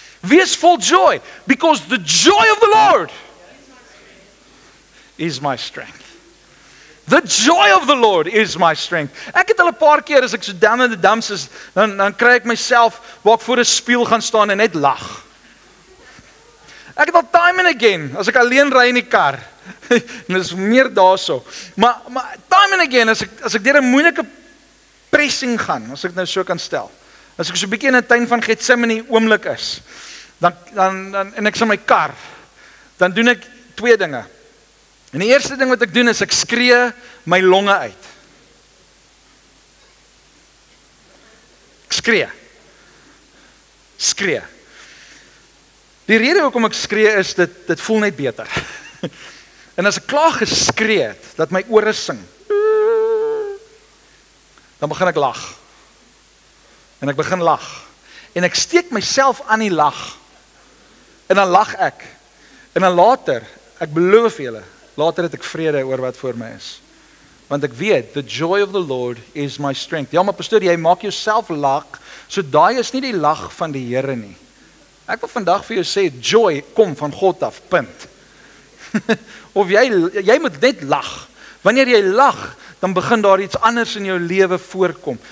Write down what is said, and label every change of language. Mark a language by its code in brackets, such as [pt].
[af] Wees vol [en] joy, because the joy of the Lord is my strength. The joy of the Lord is my strength. [af] Ek het al 'n paar keer as ek so [en] down in the dumps [af] is, dan kry ek myself waar ek voor 'n spieël gaan staan en net lag. Ek het al [en] time and again, [af] as ek alleen ry in die kar, en dit is meer daarso, maar time and again, as ek deur 'n moeilike pressing gaan, as ek nou so kan stel, as ek so 'n bietjie in 'n tuin van Getsemane oomblik is, dan en ek is in my kar, dan doen ek twee dinge. En die eerste ding wat ek doen is ek skree my longe uit. Ek skree. Die rede hoekom ek skree is dit voel net beter. En as ek klaar geskree het, dat my ore sing, dan begin ek lag. En ek begin lag. En ek steek myself aan die lag. En dan lag ek. En dan later, ek beloof julle, later het ek vrede oor wat voor my is. Want ek weet, [en] the joy of the Lord is my strength. [af] Ja, maar pastoor, jy maak jouself lag, so daai is nie die lag van die Here nie. Ek wil vandag vir jou sê, joy kom van God af, punt. Of jy moet net lag. Wanneer jy lag, dan begin daar iets anders in jou lewe voorkom.